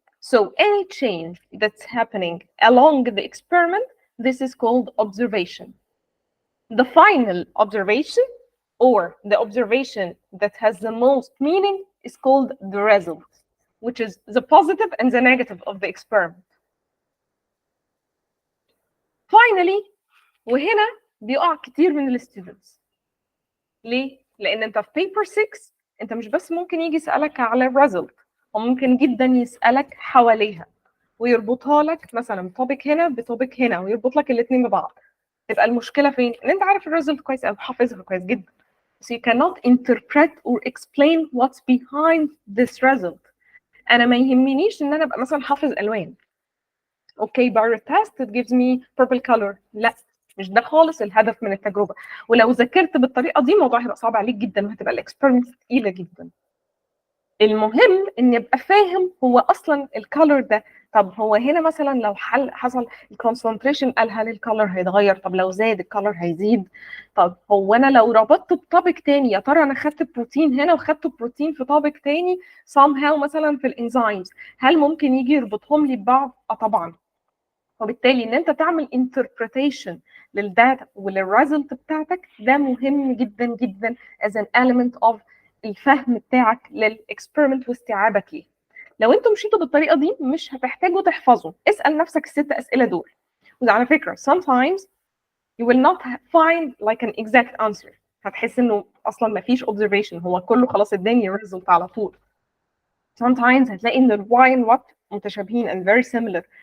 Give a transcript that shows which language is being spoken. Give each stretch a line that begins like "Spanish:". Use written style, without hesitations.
English: So any change that's happening along the experiment, this is called observation. The final observation or the observation that has the most meaning is called the result. which is the positive and the negative of the experiment.
Arabic: Finally, وهنا بيقع كتير من الستودنتس. ليه؟ لأن أنت في paper 6 أنت مش بس ممكن يجي يسألك على الريزلت، وممكن جدا يسألك حواليها ويربطها لك مثلا توبيك هنا بتوبيك هنا ويربط لك الاثنين ببعض. تبقى المشكلة فين؟ إن أنت عارف الريزلت كويس أو حافظها كويس جدا.
English: So you cannot interpret or explain what's behind this result.
Arabic: أنا ما يهمنيش إن أنا أبقى مثلا حافظ ألوان.
English: Okay, by a test it gives me purple color.
Arabic: لا، مش ده خالص الهدف من التجربة. ولو ذاكرت بالطريقة دي الموضوع هيبقى صعب عليك جدا وهتبقى الاكسبيرمنت تقيلة جدا. المهم إن يبقى فاهم هو أصلا الكالر ده. طب هو هنا مثلا لو حصل الكونسنتريشن قال هل الكالر هيتغير؟ طب لو زاد الكالر هيزيد؟ طب هو انا لو ربطت بطابق تاني يا ترى انا خدت بروتين هنا وخدت بروتين في طابق تاني somehow مثلا في الانزيمز هل ممكن يجي يربطهم لي ببعض؟ طبعا. وبالتالي ان انت تعمل interpretation للداتا وللريزلت بتاعتك ده مهم جدا جدا
English: as an element of
Arabic: الفهم بتاعك للاكسبيرمنت واستيعابك ليه. لو انتوا مشيتوا بالطريقه دي مش هتحتاجوا تحفظوا. اسال نفسك الست اسئله دول. وعلى فكره
English: sometimes you will not find like an exact answer.
Arabic: هتحس انه اصلا ما فيش observation، هو كله خلاص اداني result على طول.
English: sometimes
Arabic: هتلاقي ان ال
English: why and what
Arabic: متشابهين
English: and very similar.